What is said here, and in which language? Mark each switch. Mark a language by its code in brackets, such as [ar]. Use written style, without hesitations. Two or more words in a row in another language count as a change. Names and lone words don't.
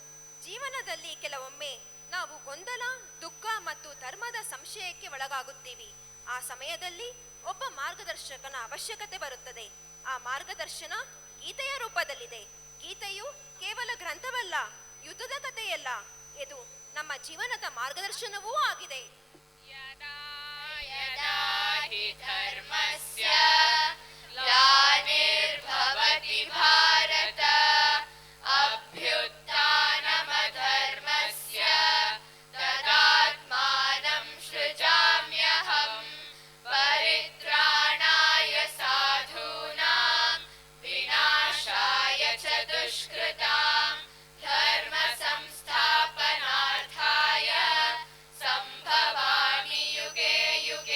[kn] ಜೀವನದಲ್ಲಿ ಕೆಲವೊಮ್ಮೆ ನಾವು ಗೊಂದಲ, ದುಃಖ ಮತ್ತು ಧರ್ಮದ ಸಂಶಯಕ್ಕೆ ಒಳಗಾಗುತ್ತೀವಿ. ಆ ಸಮಯದಲ್ಲಿ ಒಬ್ಬ ಮಾರ್ಗದರ್ಶಕನ ಅವಶ್ಯಕತೆ ಬರುತ್ತದೆ. ಆ ಮಾರ್ಗದರ್ಶನ ಗೀತೆಯ ರೂಪದಲ್ಲಿದೆ. ಗೀತೆಯು ಕೇವಲ ಗ್ರಂಥವಲ್ಲ, ಯುದ್ಧದ ಕಥೆಯಲ್ಲ, ಇದು ನಮ್ಮ ಜೀವನದ ಮಾರ್ಗದರ್ಶನವೂ ಆಗಿದೆ. [sa] ಯದಾ ಯದಾ ಹಿ ಧರ್ಮಸ್ಯ ಗ್ಲಾನಿರ್ಭವತಿ ಭಾರತ ಅಭ್ಯುತ್ಥಾನಮಧರ್ಮಸ್ಯ ತದಾತ್ಮಾನಂ ಸೃಜಾಮ್ಯಹಂ ಪರಿತ್ರಾಣಾಯ ಸಾಧೂನಾಂ ವಿನಾಶಾಯ ಚ ದುಷ್ಕೃತಾಂ ಧರ್ಮ ಸಂಸ್ಥಾಪನಾರ್ಥಾಯ ಸಂಭವಾಮಿ ಯುಗೆ ಯುಗೆ.